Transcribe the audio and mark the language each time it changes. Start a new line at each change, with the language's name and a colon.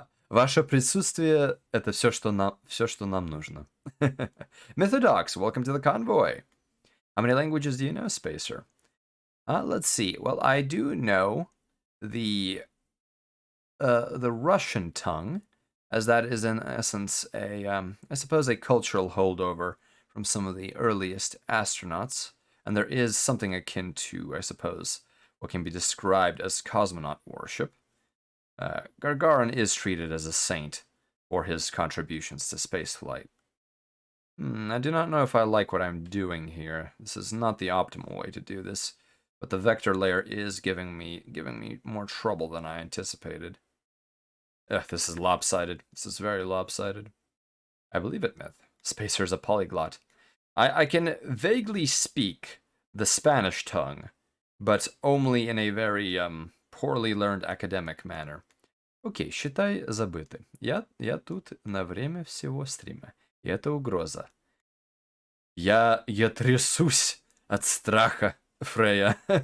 Russian: Ваше присутствие — это все, что нам нужно.
English: Methodox, welcome to the convoy. How many languages do you know, Spacer? Let's see. Well, I do know the Russian tongue, as that is in essence I suppose a cultural holdover from some of the earliest astronauts, and there is something akin to, I suppose, what can be described as cosmonaut worship. Gargarin is treated as a saint for his contributions to spaceflight. I do not know if I like what I'm doing here. This is not the optimal way to do this, but the vector layer is giving me more trouble than I anticipated. This is lopsided. This is very lopsided. I believe it, Myth. Spacer's a polyglot. I can vaguely speak the Spanish tongue, but only in a very poorly learned academic manner.
Russian: Окей, считай забыты. Я тут на время всего стрима. И это угроза. Я трясусь от страха, Фрея.